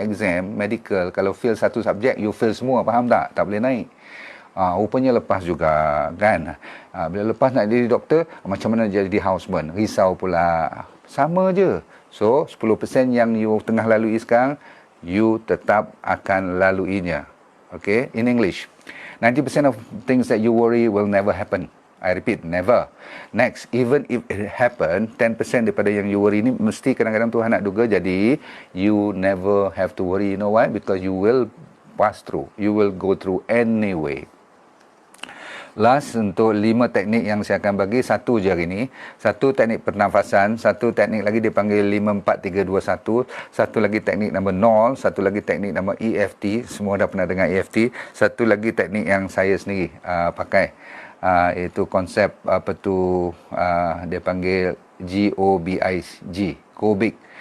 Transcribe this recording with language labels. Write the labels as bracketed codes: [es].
[ms] Exam medical, kalau fail satu subjek, you fail semua, faham tak? Tak boleh naik. Rupanya lepas juga kan. Bila lepas nak jadi doktor, macam mana jadi houseman, risau pula. Sama je. So 10% yang you tengah lalui sekarang, you tetap akan laluinya. [en] Okay, in English, 90% of things that you worry will never happen. I repeat, never. Next, even if it happen, [ms] 10% daripada yang you worry ni mesti kadang-kadang Tuhan nak duga jadi. [en] You never have to worry. You know why? Because you will pass through. You will go through anyway. [ms] Last, untuk 5 teknik yang saya akan bagi, satu je hari ni. Satu teknik pernafasan, satu teknik lagi dipanggil 5-4-3-2-1, satu lagi teknik nombor 0, satu lagi teknik nombor EFT, semua dah pernah dengar EFT, satu lagi teknik yang saya sendiri pakai, iaitu konsep apa tu, dia panggil GOBIG, go big.